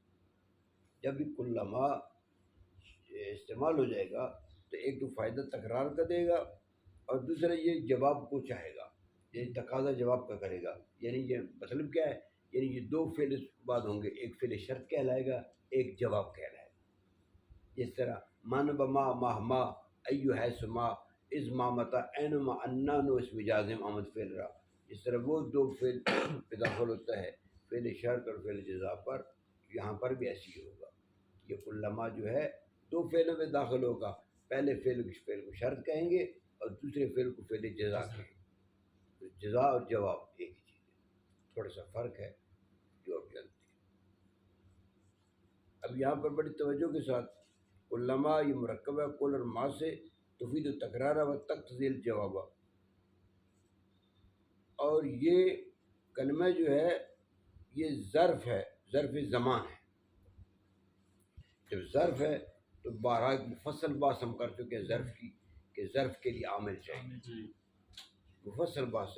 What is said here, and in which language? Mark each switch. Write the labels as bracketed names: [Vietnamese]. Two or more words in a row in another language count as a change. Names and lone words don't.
[Urdu] جب بھی کلما استعمال ہو جائے گا تو ایک تو فائدہ تکرار کا دے گا، اور دوسرا یہ جواب کو چاہے گا، یعنی تقاضا جواب کا کرے گا۔ یعنی یہ مطلب کیا ہے؟ یعنی یہ دو فعل بعد ہوں گے، ایک فعل شرط کہلائے گا، ایک جواب کہلائے گا۔ جس طرح [Persian] من بما مہما ایو حیث ما از ما متا اینما انانو اسم جازم آمد فعل را، [Urdu] اس طرح وہ دو فعل پہ داخل ہوتا ہے، فعل شرط اور فعل جزا پر، یہاں پر بھی ایسی ہی ہوگا۔ یہ کلما جو ہے دو فعلوں میں داخل ہوگا، پہلے فعل کو شرط کہیں گے اور دوسرے فعل کو فعل جزا کہیں گے۔ تو جزا اور جواب ایک ہی چیز ہے، تھوڑا سا فرق ہے جو آپ جانتے ہیں۔ اب یہاں پر بڑی توجہ کے ساتھ کلما یہ مرکبہ کل اور ما سے، [Arabic] تفید التکرار و تقتضی الجواب، [Urdu] اور یہ کلمہ جو ہے یہ ظرف ہے، ظرف زمان ہے۔ جب ظرف ہے تو بارہ مفصل بحث ہم کر چکے ہیں ظرف کی، کہ ظرف کے لیے عامل چاہیے، مفصل بحث ہے۔